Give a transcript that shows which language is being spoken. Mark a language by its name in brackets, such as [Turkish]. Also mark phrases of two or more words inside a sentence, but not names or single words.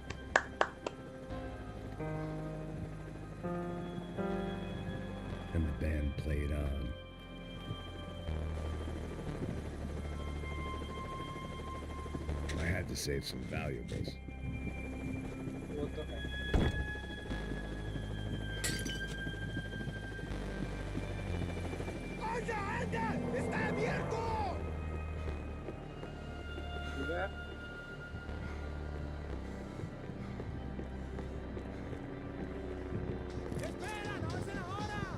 [English] And the band played on. I had to save some valuables. [Hindi] वो तो है। [Spanish] ¡Anda, anda! ¡Está abierto! [Hindi] इधर [Spanish] ¡Espera! ¡No avancen ahora!